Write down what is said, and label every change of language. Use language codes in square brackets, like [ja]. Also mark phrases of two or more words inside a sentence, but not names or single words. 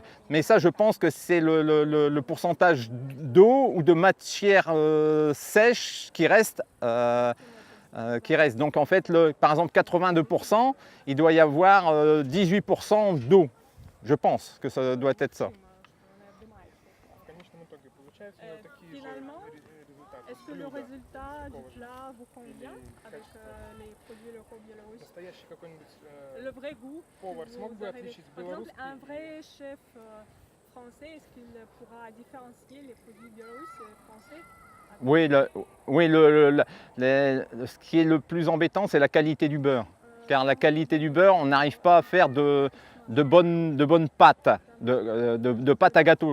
[fr] Mais ça, je pense que c'est le pourcentage d'eau ou de matière sèche qui reste. Donc en fait, par exemple 82%, il doit y avoir 18% d'eau. Je pense que ça doit être ça. [ru] В конечном итоге получается у него такие же [fr] Finalement, [ru] результаты. [fr] est-ce que le résultat du plat vous convient avec les produits locaux biélorusses? [ru] Настоящий какой-нибудь [fr] Le vrai goût que [ru] повар [fr] vous [ru] смог бы [fr] arrivez- [ru] отличить [fr] Par exemple, [ru] белорусский? [fr] un vrai chef français, est-ce qu'il pourra différencier les produits biélorusses et français? Oui, ce qui est le plus embêtant, c'est la qualité du beurre. Car la qualité du beurre, on n'arrive pas à faire de bonnes pâtes, de pâte à gâteau.